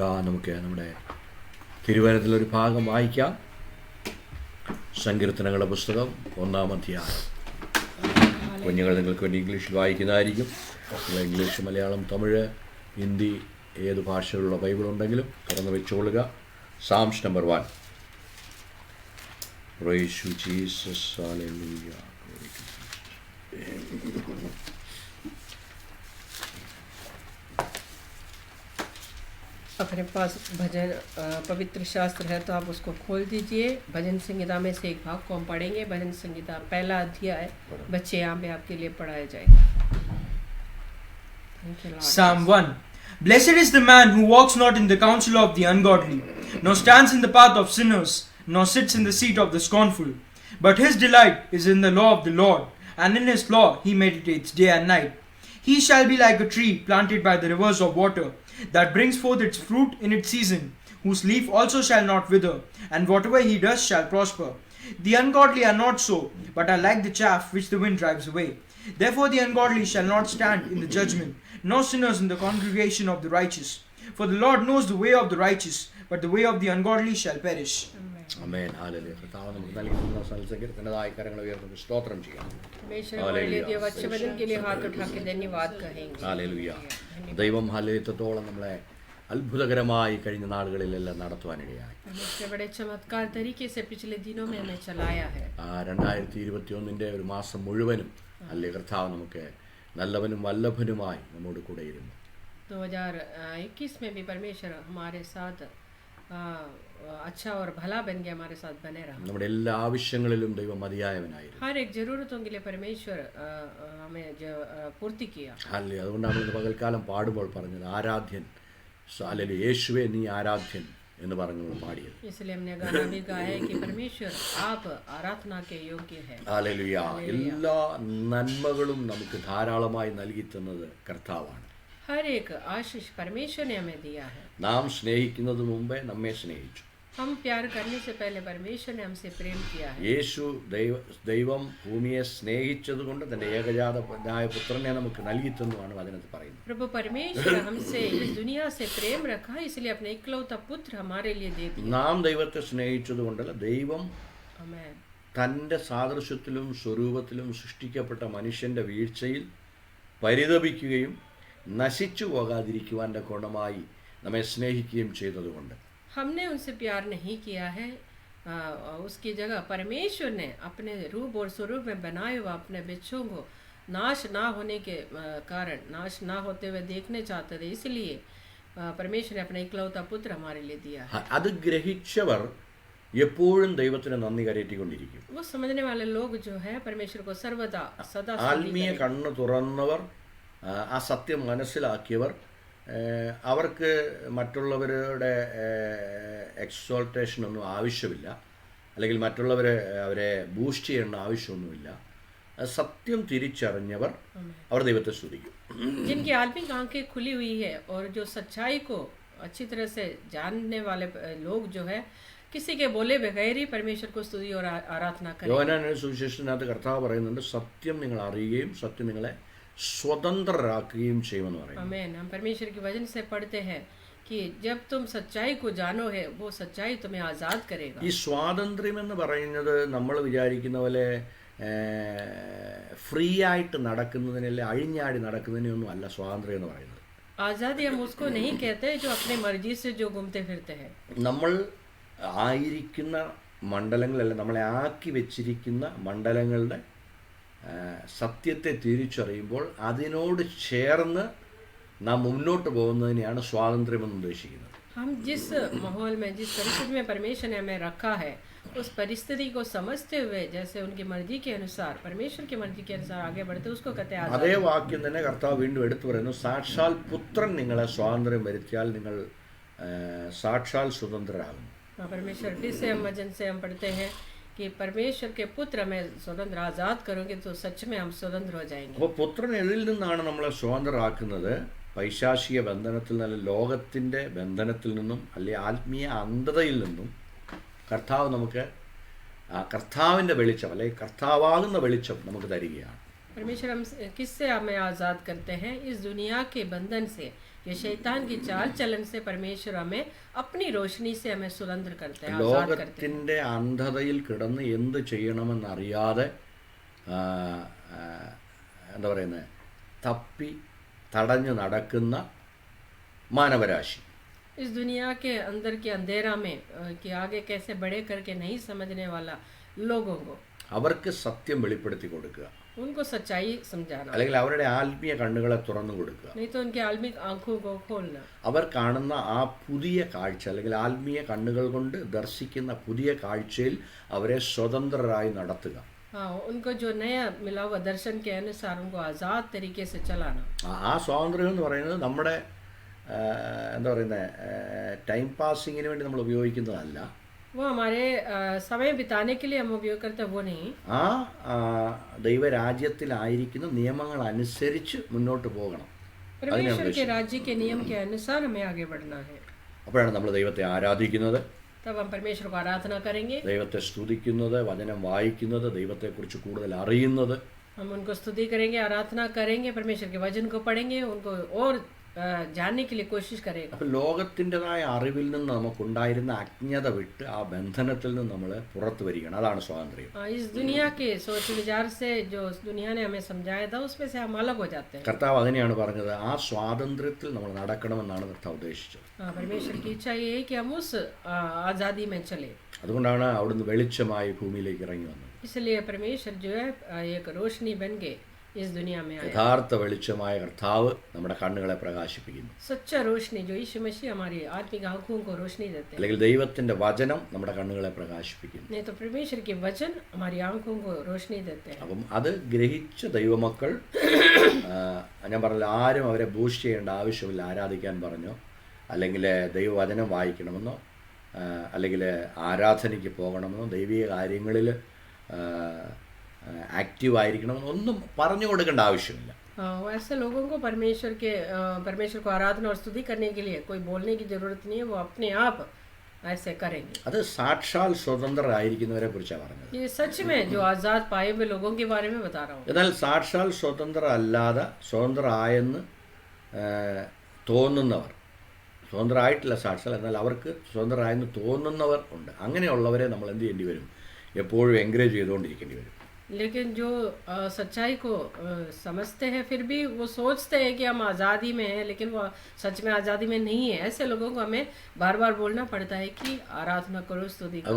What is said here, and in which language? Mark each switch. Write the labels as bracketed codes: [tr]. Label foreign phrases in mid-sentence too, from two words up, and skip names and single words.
[ml] നമുക്ക് നമ്മുടെ തിരുവചനത്തിലൊരു ഭാഗം വായിക്കാം. സങ്കീർത്തനങ്ങളുടെ പുസ്തകം 1-ാം അധ്യായം. കുഞ്ഞുങ്ങൾ നിങ്ങൾക്ക് വേണ്ടി ഇംഗ്ലീഷിൽ വായിക്കുന്നതായിരിക്കും. നിങ്ങൾ ഇംഗ്ലീഷ്, മലയാളം, തമിഴ്, ഹിന്ദി ഏത് ഭാഷയിലുള്ള ബൈബിൾ ഉണ്ടെങ്കിലും തുറന്ന് വെച്ചുകൊള്ളുക. [en] Psalms number 1. Praise you, Jesus. Hallelujah. Glory to Jesus. [hi] अपने पास भजन पवित्र शास्त्र है तो आप उसको खोल दीजिए. भजन संहिता में से एक भाग को हम पढ़ेंगे. भजन संहिता 1 अध्याय बच्चे यहाँ पे आपके लिए पढ़ाया जाएगा. [en] Psalm 1. Blessed is the man who walks not in the counsel of the ungodly, nor stands in the path of sinners, nor sits in the seat of the scornful. But his delight is in the law of the Lord, and in his law he meditates day and night. He shall be like a tree planted by the rivers of water, that brings forth its fruit in its season, whose leaf also shall not wither, and whatever he does shall prosper. The ungodly are not so, but are like the chaff which the wind drives away. Therefore the ungodly shall not stand in the judgment, nor sinners in the congregation of the righteous. For the Lord knows the way of the righteous, but the way of the ungodly shall perish. [ml] ആമേൻ. ഹല്ലേലൂയ. കർത്താവ് നമുക്ക് നൽകിയിട്ടുള്ള സൽസംഗീതത്തിൻ്റെതായ കരങ്ങൾ ഉയർത്തി സ്തോത്രം ചെയ്യാം. ഹല്ലേലൂയ. ദൈവം ഹല്ലേലൂയത്തോളം നമ്മളെ അത്ഭുതകരമായി കഴിഞ്ഞ നാളുകളിലെല്ലാം നടത്തുവാനിടയായി. 2021 ഒരു മാസം മുഴുവനും അല്ലേ കർത്താവ് നമുക്ക് നല്ലവനും വല്ലഭനുമായി നമ്മോട് കൂടെ ഇരുന്നു. [hi] 2021 में भी परमेश्वर हमारे साथ अच्छा और भला बन के हमारे साथ बने रहा. [ml] നമ്മുടെ എല്ലാ ആവശ്യങ്ങളിലും ദൈവം മതിയായവനായിരുന്നു. [hi] हर एक जरूरतों के लिए परमेश्वर हमें पूर्ति किया. [ml] ഹല്ലേലൂയ. അതുകൊണ്ടാണ് നമ്മൾ പകൽക്കാലം പാടുമ്പോൾ പറഞ്ഞത് ആരാധ്യൻ, ഹല്ലേലൂയ, യേശുവേ നീ ആരാധ്യൻ എന്ന് പറഞ്ഞു പാടിയത്. [hi] इसलिए हमने गाना भी गाया है कि परमेश्वर आप आराधना के योग्य है. [ml] ഹല്ലേലൂയ. എല്ലാ നന്മകളും നമുക്ക് ധാരാളമായി നൽകി തന്നത് കർത്താവാണ്. [hi] हर एक आशीष परमेश्वर ने हमें दिया है. [ml] നാം സ്നേഹിക്കുന്നത് മുമ്പേ നമ്മെ സ്നേഹിച്ചു. [hi] हम प्यार करने से पहले परमेश्वर ने हमसे प्रेम किया है. [ml] യേശു ദൈവം ഭൂമിയെ സ്നേഹിച്ചതുകൊണ്ട് തന്റെ ഏകജാതനായ പുത്രനെ നമുക്ക് നൽകി തന്നുമാണ് അതിനകത്ത് പറയുന്നത്. [hi] प्रभु परमेश्वर हमसे इस दुनिया से प्रेम रखा, इसलिए अपने इकलौता पुत्र हमारे लिए दे दिया. [ml] നാം ദൈവത്തെ സ്നേഹിച്ചതുകൊണ്ടല്ല, ദൈവം [hi] आमेन. [ml] തൻ്റെ സാദൃശ്യത്തിലും സ്വരൂപത്തിലും സൃഷ്ടിക്കപ്പെട്ട മനുഷ്യന്റെ വീഴ്ചയിൽ പരിതപിക്കുകയും നശിച്ചു പോകാതിരിക്കുവാൻ്റെ ഗുണമായി നമ്മെ സ്നേഹിക്കുകയും ചെയ്തതുകൊണ്ട് [hi] हमने उनसे प्यार नहीं किया है, उसकी जगह परमेश्वर ने अपने रूप और स्वरूप में बनाए हुआ अपने बच्चों को नाश ना होने के कारण, नाश ना होते हुए देखने चाहते थे, इसलिए परमेश्वर ने अपना इकलौता पुत्र हमारे लिए दिया है. [ml] അത് ഗ്രഹിച്ചവർ എപ്പോഴും ദൈവത്തിന് നന്ദി കരയറ്റിക്കൊണ്ടിരിക്കും. [hi] वो समझने वाले लोग जो है परमेश्वर को सर्वदा सदा [ml] ആത്മീയ കണ്ണ് തുറന്നവർ, ആ സത്യം മനസ്സിലാക്കിയവർ, അവർക്ക് മറ്റുള്ളവരുടെ എക്സോൾട്ടേഷനൊന്നും ആവശ്യമില്ല, അല്ലെങ്കിൽ അവരെ ബൂസ്റ്റ് ചെയ്യേണ്ട ആവശ്യമൊന്നുമില്ല. സത്യം തിരിച്ചറിഞ്ഞവർ അവർ ദൈവത്തെ സ്തുതിക്കും. [hi] जिनकी आत्मिक आंखें खुली हुई है और जो सच्चाई को अच्छी तरह से जानने वाले लोग जो है किसी के बोले बगैर ही परमेश्वर को स्तुति और आराधना करें. [ml] യോഹന്നാന്റെ സുവിശേഷത്തിനകത്ത് കർത്താവ് പറയുന്നുണ്ട്, സത്യം നിങ്ങൾ അറിയുകയും സത്യം നിങ്ങളെ സ്വതന്ത്രരാക്കുകയും ചെയ്യുമെന്ന് പറയുന്നു. [hi] आमीन. हम परमेश्वर के वचन से पढ़ते हैं कि जब तुम सच्चाई को जानो है वो सच्चाई तुम्हें आजाद करेगा. [ml] ഈ സ്വാതന്ത്ര്യം എന്ന് പറയുന്നത് നമ്മൾ വിചാരിക്കുന്ന പോലെ ഫ്രീ ആയിട്ട് നടക്കുന്നതിനല്ലേ, അഴിഞ്ഞാടി നടക്കുന്നതിനൊന്നും അല്ല സ്വാതന്ത്ര്യം എന്ന് പറയുന്നത്. [hi] आजादी हम उसको नहीं कहते जो अपने मर्जी से जो घूमते फिरते हैं. [ml] നമ്മൾ ആയിരിക്കുന്ന മണ്ഡലങ്ങളല്ല, നമ്മളെ ആക്കി വെച്ചിരിക്കുന്ന മണ്ഡലങ്ങളുടെ സത്യത്തെ തിരിച്ചറിയുമ്പോൾ അതിനോട് ചേർന്ന് നാം മുന്നോട്ട് പോകുന്നതിനെയാണ് സ്വാതന്ത്ര്യമെന്ന് ഉദ്ദേശിക്കുന്നത്. [hi] हम जिस माहौल में, जिस परिस्थिति में परमेश्वर ने हमें रखा है, उस परिस्थिति को समझते हुए जैसे उनकी मर्जी के अनुसार, परमेश्वर की मर्जी के अनुसार आगे बढ़ते उसको कहते हैं. [ml] അതേ വാക്യം തന്നെ കർത്താവ് വീണ്ടും എടുത്തു പറയുന്നു, സാക്ഷാൽ പുത്രൻ നിങ്ങളെ സ്വാതന്ത്ര്യം വരുത്തിയാൽ നിങ്ങൾ സാക്ഷാൽ സ്വതന്ത്രരാകും. [hi] परमेश्वर फिर से हम वचन से हम पढ़ते हैं कि परमेश्वर के पुत्र हमें स्वतंत्र आजाद करोगे तो सच में हम स्वतंत्र हो जाएंगे. [ml] അപ്പോൾ പുത്രൻ എതിൽ നിന്നാണ് നമ്മളെ സ്വതന്ത്രരാക്കുന്നത്? പൈശാചിക ബന്ധനത്തിൽ നിന്ന്, ലോകത്തിൻ്റെ ബന്ധനത്തിൽ നിന്നും, അല്ലെങ്കിൽ ആത്മീയ അന്ധതയിൽ നിന്നും കർത്താവ് നമുക്ക് കർത്താവിൻ്റെ വെളിച്ചം, അല്ലെങ്കിൽ കർത്താവാകുന്ന വെളിച്ചം നമുക്ക് തരികയാണ്. [hi] परमेश्वर हम किससे हमें आज़ाद करते हैं? इस दुनिया के बंधन से, कि शैतान की चाल चलन से परमेश्वर हमें अपनी रोशनी से हमें सुरंद्र करते हैं, आजाद करते हैं। [ml] ലോകത്തിൻ്റെ അന്ധതയിൽ കിടന്ന് എന്ത് ചെയ്യണമെന്നറിയാതെ എന്താ പറയുന്നത്, തപ്പി തടഞ്ഞു നടക്കുന്ന മാനവരാശി. [hi] इस दुनिया के अंदर के अंधेरा में कि आगे कैसे बड़े करके नहीं समझने वाला लोगों को, [ml] അവർക്ക് സത്യം വെളിപ്പെടുത്തി കൊടുക്കുക, [hi] उनको सच्चाई समझाना, [ml] അല്ലെങ്കിൽ അവരുടെ ആത്മീയ കണ്ണുകളെ തുറന്നു കൊടുക്കുക. [hi] नहीं तो उनके आत्मिक आंखों को खोलना, [ml] അവർ കാണുന്ന ആ പുതിയ കാഴ്ച അല്ലെങ്കിൽ ആത്മീയ കണ്ണുകൾ കൊണ്ട് ദർശിക്കുന്ന പുതിയ കാഴ്ചയിൽ അവരെ സ്വതന്ത്രരായി നടത്തുക. [hi] हाँ, उनको जो नया मिला हुआ दर्शन के अनुसार उनको आज़ाद तरीके से चलाना. [ml] ആ സ്വാതന്ത്ര്യം എന്ന് പറയുന്നത് നമ്മുടെ എന്താ പറയുന്നത് [en] time passing [ml] വേണ്ടി നമ്മൾ ഉപയോഗിക്കുന്നതല്ല. [hi] वो हमारे समय बिताने के लिए हम उपयोग करते हैं, वो नहीं. [ml] ആ ദൈവരാജ്യത്തിലായിരിക്കുന്ന നിയമങ്ങൾ അനുസരിച്ച് മുന്നോട്ട് പോകണം. [hi] परमेश्वर के राज्य के नियम के अनुसार हमें आगे बढ़ना है. [ml] അപ്പോഴാണ് നമ്മൾ ദൈവത്തെ ആരാധിക്കുന്നത്, [hi] तब हम परमेश्वर को आराधना करेंगे, [ml] ദൈവത്തെ സ്തുതിക്കുന്നത്, വചനം വായിക്കുന്നത്, ദൈവത്തെക്കുറിച്ച് കൂടുതൽ അറിയുന്നത്. [hi] हम उनको स्तुति करेंगे, आराधना करेंगे, परमेश्वर के वचन को पढ़ेंगे, उनको और जानने के लिए कोशिश करेगा. [ml] അപ്പം ലോകത്തിൻ്റെതായ അറിവിൽ നിന്ന് നമുക്കുണ്ടായിരുന്ന അജ്ഞത വിട്ട് ആ ബന്ധനത്തിൽ നിന്ന് നമ്മൾ പുറത്തു വരികയാണ്. അതാണ് സ്വാതന്ത്ര്യം. [hi] इस दुनिया के सोच विचार से जो उस दुनिया ने हमें समझाया था उसमें से हम अलग हो जाते हैं. [ml] കർത്താവ് അതിനെയാണ് പറഞ്ഞത്, ആ സ്വാതന്ത്ര്യത്തിൽ നമ്മൾ നടക്കണമെന്നാണ് കർത്താവ് ഉദ്ദേശിച്ചത്. [hi] परमेश्वर की इच्छा ये है कि हम उस आज़ादी में चले. [ml] അതുകൊണ്ടാണ് അവിടുന്ന് വെളിച്ചമായി ഭൂമിയിലേക്ക് ഇറങ്ങി വന്നത്. [hi] इसलिए परमेश्वर जो है एक रोशनी बन के इस दुनिया में आया. [ml] യഥാർത്ഥ വെളിച്ചമായ കർത്താവ് നമ്മുടെ കണ്ണുകളെ പ്രകാശിപ്പിക്കുന്നു. [hi] सच्चा रोशनी जो यीशु मसीह हमारी आत्मिक आंखों को रोशनी देते हैं. [ml] അല്ലെങ്കിൽ ദൈവത്തിന്റെ വചനം നമ്മുടെ കണ്ണുകളെ പ്രകാശിപ്പിക്കുന്നു. [hi] नहीं तो परमेश्वर के वचन हमारी आंखों को रोशनी देते हैं. [ml] അപ്പം അത് ഗ്രഹിച്ച ദൈവമക്കൾ, ഞാൻ പറഞ്ഞില്ല, ആരും അവരെ ബൂസ്റ്റ് ചെയ്യേണ്ട ആവശ്യമില്ല. ആരാധിക്കാൻ പറഞ്ഞോ, അല്ലെങ്കിൽ ദൈവവചനം വായിക്കണമെന്നോ, അല്ലെങ്കിൽ ആരാധനയ്ക്ക് പോകണമെന്നോ, ദൈവിക കാര്യങ്ങളിൽ ആക്റ്റീവ് ആയിരിക്കണമെന്നോ ഒന്നും പറഞ്ഞു കൊടുക്കേണ്ട ആവശ്യമില്ല. [hi] ऐसे लोगों को परमेश्वर को आराधना और स्तुति करने के लिए कोई बोलने की जरूरत नहीं है, वो अपने आप ऐसे करेंगे. [ml] അത് സാക്ഷാൽ സ്വതന്ത്രരായിരിക്കുന്നവരെ കുറിച്ചാണ് പറഞ്ഞത്. [hi] ये सच में जो आज़ाद पाए हुए लोगों के बारे में बता रहा हूँ. [ml] എന്നാൽ സാക്ഷാൽ സ്വതന്ത്രരല്ലാതെ സ്വതന്ത്രരായെന്ന് തോന്നുന്നവർ, സ്വതന്ത്രരായിട്ടില്ല സാക്ഷാൽ, എന്നാൽ അവർക്ക് സ്വതന്ത്രരായെന്ന് തോന്നുന്നവർ ഉണ്ട്. അങ്ങനെയുള്ളവരെ നമ്മൾ എന്ത് ചെയ്യേണ്ടി വരും? എപ്പോഴും എൻകറേജ് ചെയ്തുകൊണ്ടിരിക്കേണ്ടി വരും. [hi] लेकिन जो सच्चाई को समझते हैं फिर भी वो सोचते हैं कि हम आज़ादी में हैं, लेकिन वो सच में आज़ादी में नहीं है, ऐसे लोगों को हमें बार बार बोलना पड़ता है कि आराधना करो, स्तुति करो.